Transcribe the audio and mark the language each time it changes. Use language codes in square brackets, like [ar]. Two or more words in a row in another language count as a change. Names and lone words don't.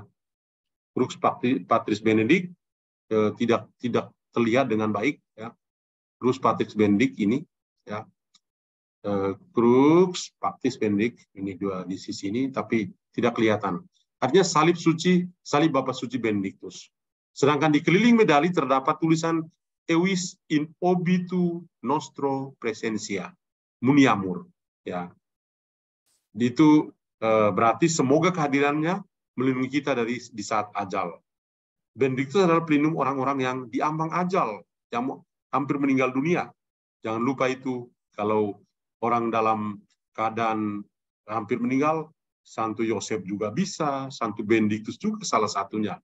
[la] Crux Patris Benedict [id] tidak terlihat dengan baik. Ya. [la] Crux Patris Benedict [id] ini, ya. [la] Crux Patris Benedict [id] ini dua di sisi ini, tapi tidak kelihatan. Artinya salib suci, salib Bapa Suci Benediktus. Sedangkan di keliling medali terdapat tulisan [la] Evis in obitu nostro presentia, muniamur. [id] Ya. Itu berarti semoga kehadirannya melindungi kita di saat ajal. Benediktus adalah pelindung orang-orang yang diambang ajal, yang hampir meninggal dunia. Jangan lupa itu, kalau orang dalam keadaan hampir meninggal, Santo Yosef juga bisa, Santo Benediktus juga salah satunya.